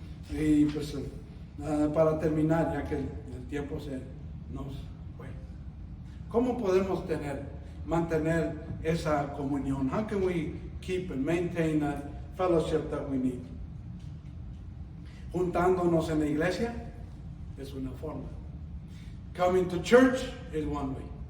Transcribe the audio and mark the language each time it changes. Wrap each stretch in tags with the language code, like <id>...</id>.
<es>Y pues para terminar, ya que el tiempo se nos fue, ¿cómo podemos mantener esa comunión?</es> <en>How can we keep and maintain that fellowship that we need?</en> <es>Juntándonos en la iglesia es una forma.</es> <en>Coming to church is one way.</en>